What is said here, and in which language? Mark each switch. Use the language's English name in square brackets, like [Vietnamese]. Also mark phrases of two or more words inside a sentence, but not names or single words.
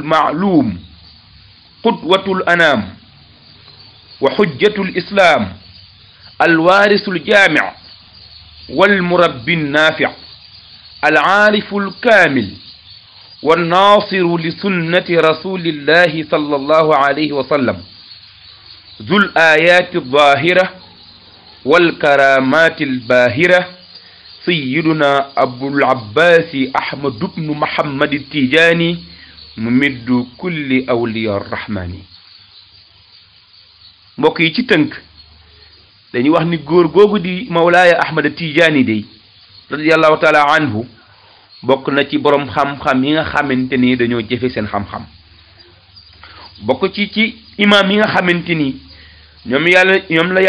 [Arabic] معلوم قدوة الأنام وحجة الإسلام الوارث ال الجامع والمربي النافع العارف الكامل والناصر لسنة رسول الله صلى الله عليه وسلم ذو الآيات الظاهرة والكرامات الباهرة سيدنا أبو العباس أحمد بن محمد التيجاني ممد كل أولياء الرحمن. [Wolof] mbokk yi ci tënk dañuy wax ni góor googu di Mawlaaya Ahmad Tijaani day [Arabic] رضي الله تعالى عنه [Wolof] bokk na ci borom xam-xam yi nga xamante ni dañoo jëfe seen xam-xam bokk ci imam yi nga xamante ni ñoom la